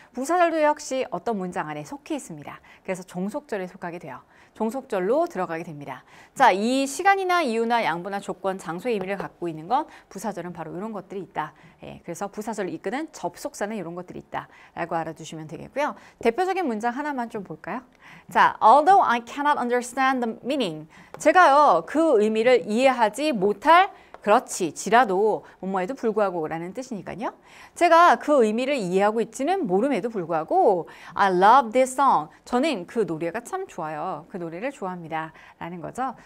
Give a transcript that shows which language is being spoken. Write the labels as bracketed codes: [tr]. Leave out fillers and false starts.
[ko] 부사절도 역시 어떤 문장 안에 속해 있습니다. 그래서 종속절에 속하게 돼요. 종속절로 들어가게 됩니다. 자, 이 시간이나 이유나 양보나 조건, 장소의 의미를 갖고 있는 건 부사절은 바로 이런 것들이 있다. 그래서 부사절을 이끄는 접속사는 이런 것들이 있다라고 알아두시면 되겠고요. 대표적인 문장 하나만 좀 볼까요? [en] 자, although I cannot understand the meaning. [ko] 제가요, 그 의미를 이해하지 못할 그렇지, 지라도 뭐뭐에도 불구하고 라는 뜻이니까요. 제가 그 의미를 이해하고 있지는 모름에도 불구하고 [en] I love this song. [ko] 저는 그 노래가 참 좋아요. 그 노래를 좋아합니다. 라는 거죠.